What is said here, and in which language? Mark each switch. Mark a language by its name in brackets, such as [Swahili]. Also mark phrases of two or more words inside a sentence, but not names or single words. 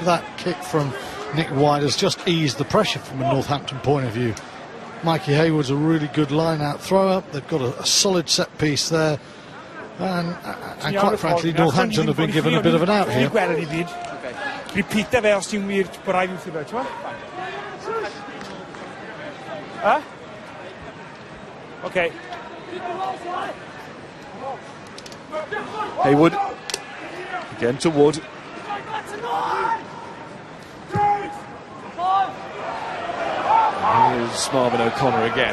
[English] That kick from Nick White has just eased the pressure from a Northampton point of view. Mikey Hayward's a really good line-out throw-up. They've got a solid set piece there. And quite frankly, Northampton have been given a bit of an out here. Repeat fe os ti'n wir bod rhaid i fi fe, ti'n Huh? Okay. Hayward. Again to Wood. Here's Marvin O'Connor again.